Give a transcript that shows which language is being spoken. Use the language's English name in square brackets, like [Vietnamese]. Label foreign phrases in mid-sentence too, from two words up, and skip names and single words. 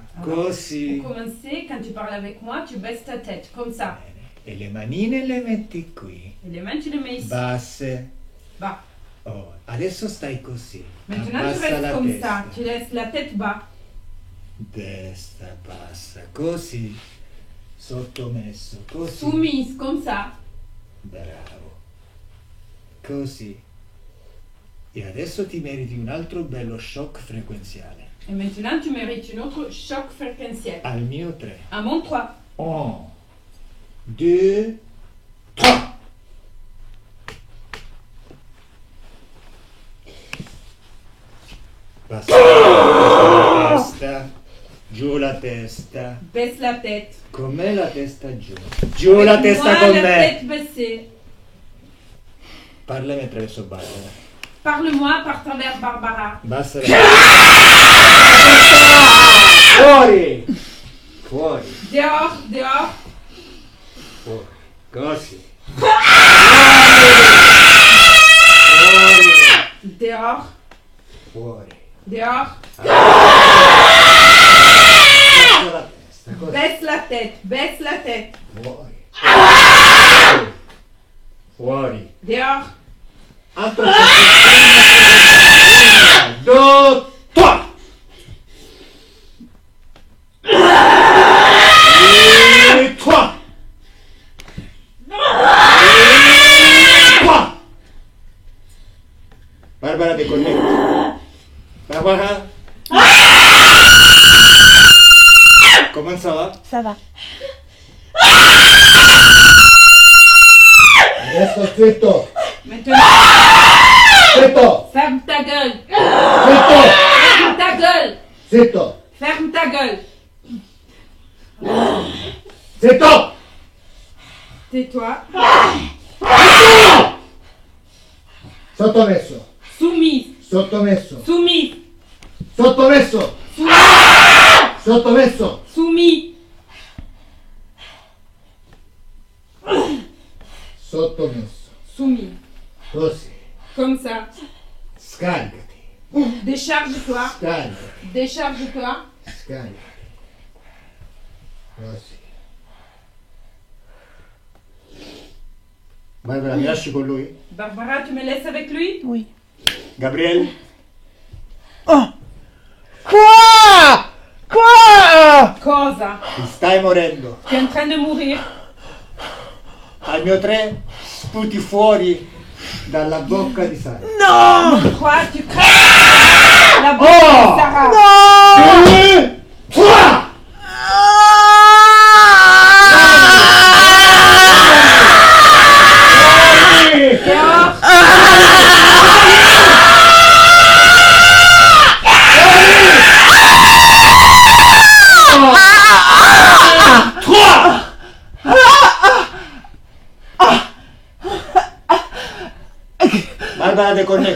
[Italian] Così. [French] Pour commencer, quand tu parles avec moi, tu baisses ta tête, comme ça. [Italian] Bene. E le manine le metti qui. [French] Et les mains, tu les mets ici. [Italian] Basse. [French] Bas. [Italian] Oh, adesso stai così. [French] Maintenant, tu [Italian] Abbassa [French] restes [Italian] la [French] comme [Italian] testa. [French] ça. Tu laisses la tête bas. [Italian] Testa bassa, così. Sottomesso, così. [French] Soumise, comme ça. [Italian] Bravo. Così. E adesso ti meriti un altro bello shock frequenziale. [French] Et maintenant, tu mérites une autre choc fréquentiel. [Italian] Al mio 3. [French] À mon 3. 1, 2, 3. [Italian] Basta. La testa. Giù la testa. [French] Baisse la tête. [Italian] Con me la testa giù. Giù la testa [French] Moi, [Italian] con la me. [French] tête baissée. [Italian] Parlami attraverso Barbara. [French] Parle-moi par travers Barbara. [Italian] Basta la Fuori! Fuori! [French] Dehors, dehors. [Italian] Fuori! Così! [French] Dehors, [Italian] Fuori! [French] dehors. [Italian] Basta la testa, così! [French] Baisse la tête, baisse la tête. [Italian] Fuori! Fuori! [French] Dehors. [Italian] Altro un, due, tre! E tre! [French] Barbara déconnecte. Barbara. Comment ça va? Ça va. [Italian] Adesso zitto. [French] Maintenant, [Italian] Zitto. [French] ferme ta gueule. [Italian] Zitto. [French] Ferme ta gueule. [Italian] Zitto. [French] Ferme ta gueule. [Italian] Zitto. [French] Tais-toi. [Italian] Sottomesso. [French] Soumise. [Italian] Sottomesso. [French] Soumise. [Italian] Sottomesso. Sottomesso. [French] Soumis. [Italian] Sottomesso. [French] Soumis. [Italian] Così. [French] Comme ça. [Italian] Scaricati. [French] Décharge-toi. [Italian] Scaricati. [French] Décharge-toi. [Italian] Scaricati. Così. Barbara, mi lasci con lui? [French] Barbara, tu me laisses avec lui? Oui. Gabriele? Oh. Quoi? Quoi? [Italian] Cosa? Ti stai morendo. [French] Tu es en train de mourir. [Italian] Al mio 3 sputi fuori dalla bocca di Sara. [French] Non! Toi, tu crèves la bouche de Sarah. Non! 2, 3! Dehors. Barbara déconnecte.